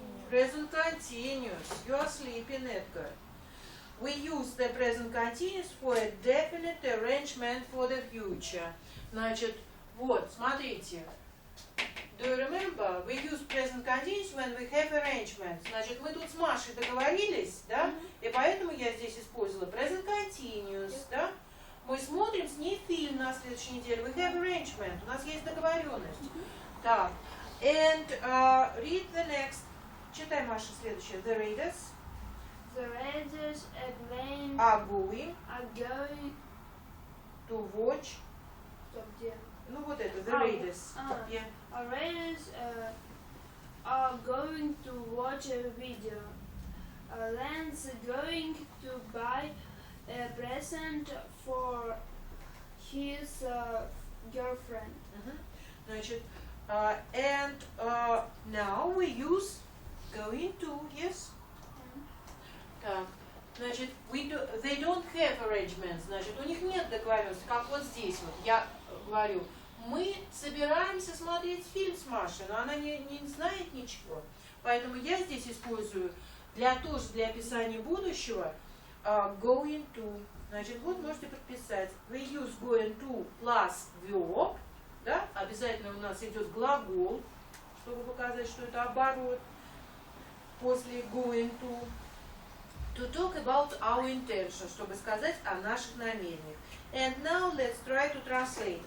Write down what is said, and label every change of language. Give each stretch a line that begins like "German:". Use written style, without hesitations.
English: Present continuous. You are sleeping, Edgar. We use the present continuous for a definite arrangement for the future.
Russian: Значит, вот, смотрите.
English: Do you remember? We use present continuous when we have arrangement.
Russian: Значит, мы тут с Машей договорились, да? И поэтому я здесь использовала present continuous, да? Мы смотрим с ней фильм на следующей неделе.
English: We have arrangement.
Russian: У нас есть договоренность. Так.
English: And read the next.
Russian: Читай, Маша, следующее.
English: The readers The readers are going are going to watch. to the
Russian: Ну вот это,
English: the readers. Yeah. readers are going to watch a video. Len's going to buy a present for his girlfriend.
Russian: Значит,
English: and now we use going to, yes?
Russian: Так, значит,
English: they don't have arrangements,
Russian: значит, у них нет договоренности, как вот здесь вот, я говорю, мы собираемся смотреть фильм с Машей, но она не знает ничего, поэтому я здесь использую тоже для описания будущего going to, значит, вот можете подписать,
English: we use going to plus verb,
Russian: да, обязательно у нас идет глагол, чтобы показать, что это оборот, после going to
English: talk about our intention,
Russian: чтобы сказать о наших намерениях.
English: And now let's try to translate.